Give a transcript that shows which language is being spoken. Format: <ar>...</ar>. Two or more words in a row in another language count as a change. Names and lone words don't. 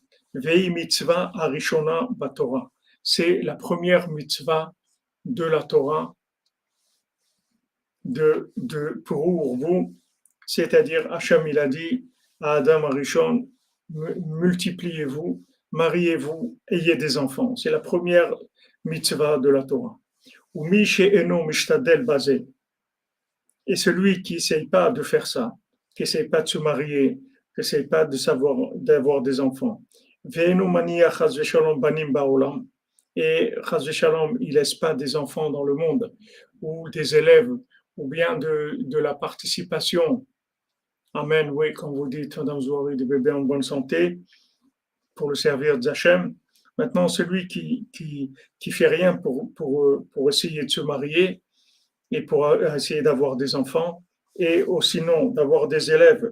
<he>והיא מצוה ראשונה בתורה.</he> <fr>C'est la première mitzvah de la Torah pour vous, c'est-à-dire Hachem il a dit à Adam Arishon, multipliez-vous, mariez-vous, ayez des enfants. C'est la première mitzvah de la Torah.</fr> <he>והוא אינו משתדל בזה.</he> <fr>Et celui qui n'essaye pas de faire ça, qui n'essaye pas de se marier, qui n'essaye pas d'avoir des enfants,</fr> <he>ואינו מניח חס ושלום בנים בעולם, et חס ושלום,</he> <fr>il laisse pas des enfants dans le monde, ou des élèves, ou bien de la participation. Amen, oui, quand vous dites, Madame Zouari, des bébés en bonne santé, pour le servir d'Hachem. Maintenant, celui qui fait rien pour essayer de se marier et pour essayer d'avoir des enfants, et sinon d'avoir des élèves,</fr>